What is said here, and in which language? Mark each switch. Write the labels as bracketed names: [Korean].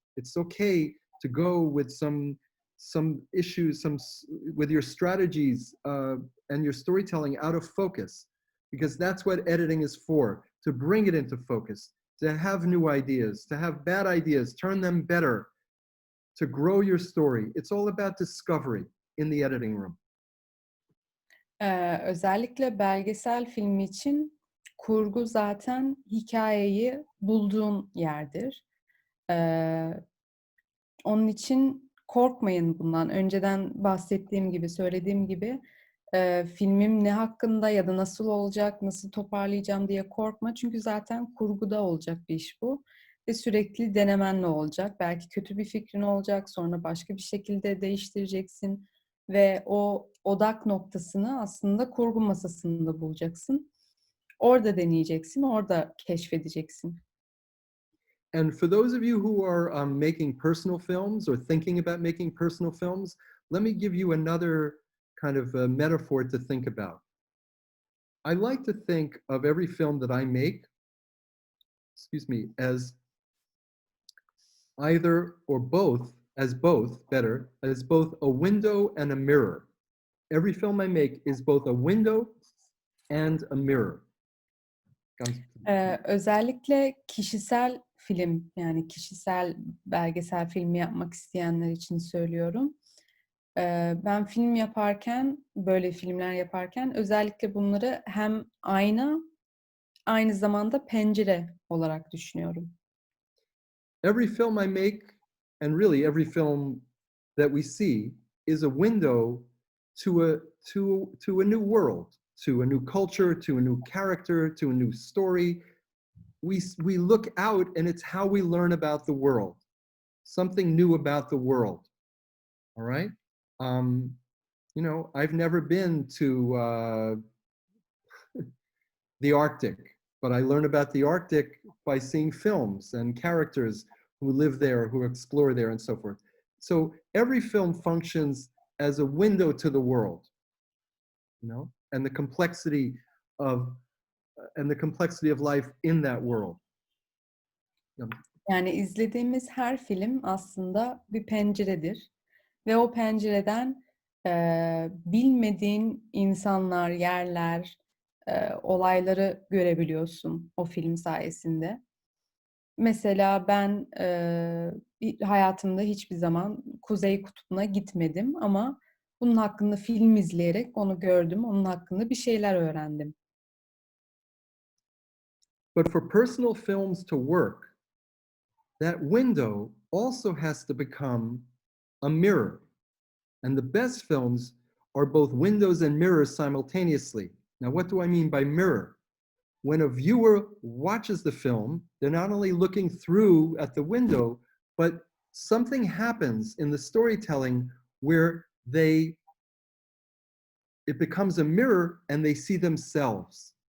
[English] It's okay to go with some issues, with your strategies and your storytelling out of focus, because that's what editing is for, to bring it into focus, to have new ideas, to have bad ideas, turn them better, to grow your story. It's all about discovery in the editing room. [Turkish] Özellikle belgesel filmi için kurgu zaten hikayeyi bulduğun yerdir. Onun için korkmayın bundan. Önceden bahsettiğim gibi, söylediğim gibi filmim ne hakkında ya da nasıl olacak, nasıl toparlayacağım diye korkma. Çünkü zaten kurguda olacak bir iş bu. Ve sürekli denemenle olacak. Belki kötü bir fikrin olacak, sonra başka bir şekilde değiştireceksin. Ve o odak noktasını aslında kurgu masasında bulacaksın. Orada deneyeceksin, orada keşfedeceksin. [English] And for those of you who are making personal films or thinking about making personal films, let me give you another kind of metaphor to think about. I like to think of every film that I make, as either or both, as both a window and a mirror. Every film I make is both a window and a mirror. [Turkish] Özellikle kişisel film, yani kişisel belgesel filmi yapmak isteyenler için söylüyorum. Ben film yaparken, böyle filmler yaparken özellikle bunları hem ayna, aynı zamanda pencere olarak düşünüyorum. [English] Every film I make, and really every film that we see, is a window to a new world, to a new culture, to a new character, to a new story. We look out, and it's how we learn about the world, something new about the world. All right. You know, I've never been to the Arctic, but I learn about the Arctic by seeing films and characters who live there, who explore there, and so forth. So every film functions as a window to the world, you know, and the complexity of life in that world. [Turkish] Yani izlediğimiz her film aslında bir penceredir ve o pencereden bilmediğin insanlar, yerler, olayları görebiliyorsun o film sayesinde. Mesela ben hayatımda hiçbir zaman Kuzey Kutbu'na gitmedim ama bunun hakkında film izleyerek onu gördüm, onun hakkında bir şeyler öğrendim. [English] But for personal films to work, that window also has to become a mirror. And the best films are both windows and mirrors simultaneously. Now, what do I mean by mirror? When a viewer watches the film, they're not only looking through at the window, but something happens in the storytelling where it becomes a mirror and they see themselves.